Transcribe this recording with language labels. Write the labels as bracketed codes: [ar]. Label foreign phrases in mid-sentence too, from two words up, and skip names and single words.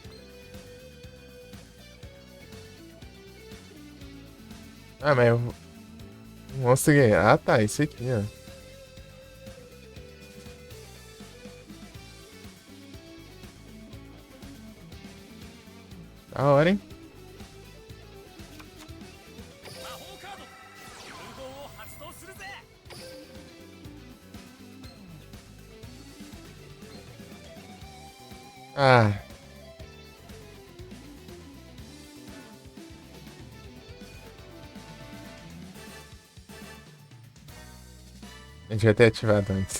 [pt] Ah, mas eu não consegui. Ah, tá. Esse aqui, ó. Da hora, hein? [ja] 魔法カード融合を発動するぜ。 [pt] Ah. A gente vai ter ativado antes.